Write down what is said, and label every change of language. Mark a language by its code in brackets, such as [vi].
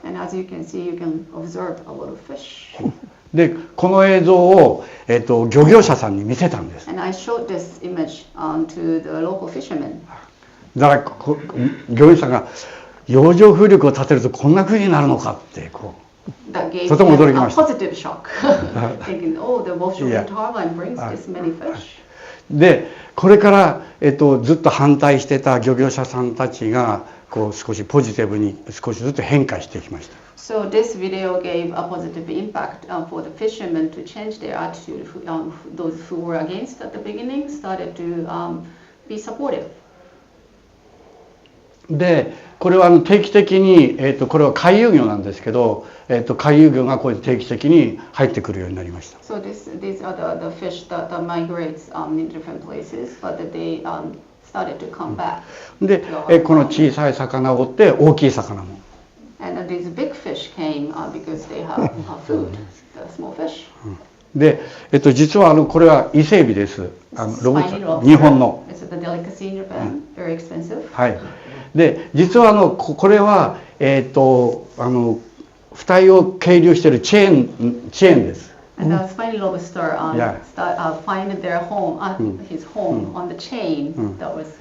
[en] And as you can see, you can observe a lot of fish. [ja] で、この映像を、漁業者さんに見せたんです。 [en] And I showed this image to the local fishermen. [ja] だから漁業者が洋上風力を立てるとこんな風になるのかってとても驚きました。 [en] Positive shock, thinking, oh, the offshore wind turbine brings this many fish. [ja] で、これから、ずっと反対してた漁業者さんたちが少しポジティブに少しずつ変化してきました。 [en] So this video gave a positive impact for the fishermen to change their attitude. Those who were against at the beginning started to be supportive. [ja] で、これは定期的に、これは回遊魚なんですけど、回遊魚がこう定期的に入ってくるようになりました。 [en] So these are the fish that migrates in different places, but they started to come back. [ja] で、この小さい魚を追って大きい魚も。 [en] And these big fish came because they have food, the small fish. [ja] で、実はこれは伊勢海老です。日本の。 [en] It's a delicacy in Japan, very expensive. [ja] はい。で、実はこれは浮体を係留しているチェーンです。 [en] And the spiny lobster find their home, his home on the chain that was